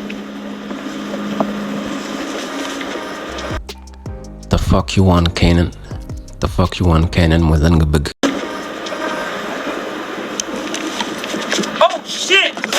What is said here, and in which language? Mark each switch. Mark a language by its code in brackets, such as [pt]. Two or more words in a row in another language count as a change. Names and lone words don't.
[en] The fuck you want, [wo] Kanan mooy lan nga bëgg. [en] Oh shit!